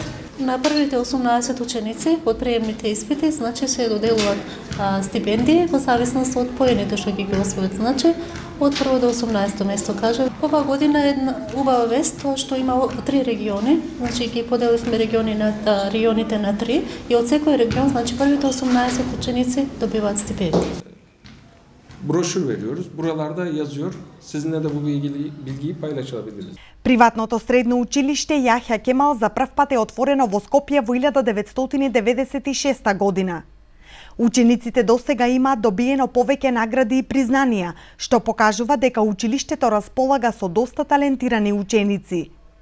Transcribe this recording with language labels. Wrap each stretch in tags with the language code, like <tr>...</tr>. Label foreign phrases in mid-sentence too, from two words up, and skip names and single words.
<mk>На првите 18 ученици од приемните испити, значи се доделуваат стипендии во зависност од поените што ги освојат. Значи, од прво до 18 место, кажа. Ова година е една убава вест, тоа што има 3 региони, значи ги поделивме регионите на 3 и од секој регион, значи првите 18 ученици добиваат стипендии.</mk> <tr>Broşür veriyoruz. Buralarda yazıyor. Sizinle de bu bilgiyi paylaşabiliriz.</tr> <mk>Приватното средно училиште Јахја Кемал за прв пат е отворено во Скопје во 1996 година. Учениците досега имаат добиено повеќе награди и признанија, што покажува дека училиштето располага со доста талентирани ученици.</mk>